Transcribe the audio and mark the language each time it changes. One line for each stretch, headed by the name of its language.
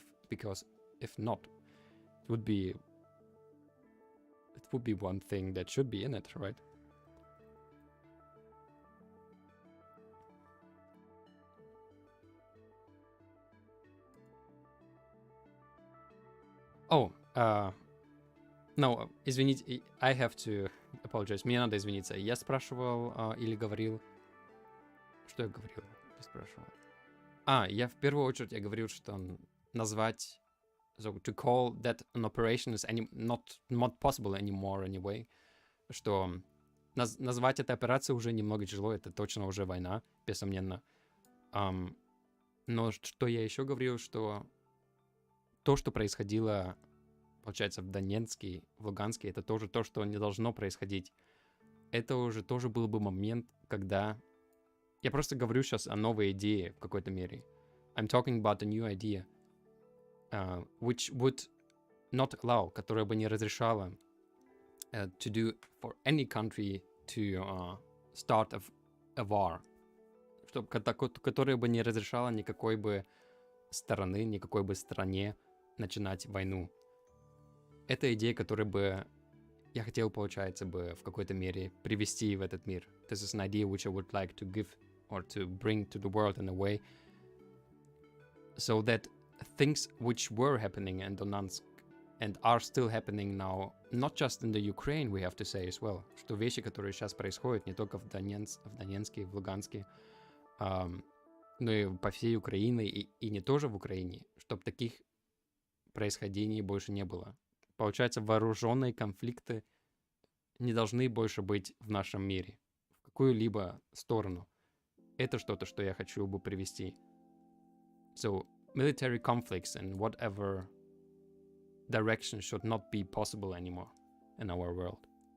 English: Because if not, it would be one thing that should be in it, right? Oh, no,
Russian: извините,
English: I have to apologize.
Russian: Мне надо извиниться. Я спрашивал или говорил... Что я говорил? Я спрашивал. Я в первую очередь я говорил, что назвать...
English: So, to call that an operation is not possible anymore anyway.
Russian: Что назвать это операцией уже немного тяжело. Это точно уже война, бессомненно. Но что я еще говорил, что то, что происходило, получается, в Донецке, в Луганске, это тоже то, что не должно происходить. это уже тоже был бы момент, когда... Я просто говорю сейчас о новой идее в какой-то мере.
English: I'm talking about a new idea, which would not allow,
Russian: которая бы не разрешала
English: to do for any country to start a war.
Russian: Которая бы не разрешала никакой бы стороны, никакой бы стране начинать войну. Это идея, которую бы я хотел, получается, бы в какой-то мере привести в этот мир.
English: This is an idea which I would like to give or to bring to the world in a way so that things which were happening in Donetsk and are still happening now, not just in the Ukraine, we have to say as well,
Russian: что вещи, которые сейчас происходят не только в Донецке, в Луганске, но и по всей Украине, и не тоже в Украине, чтобы таких происхождений больше не было. Получается, вооруженные конфликты не должны больше быть в нашем мире, в какую-либо сторону. Это что-то, что я хочу бы привести.
English: So, military conflicts in whatever direction should not be possible anymore in our world.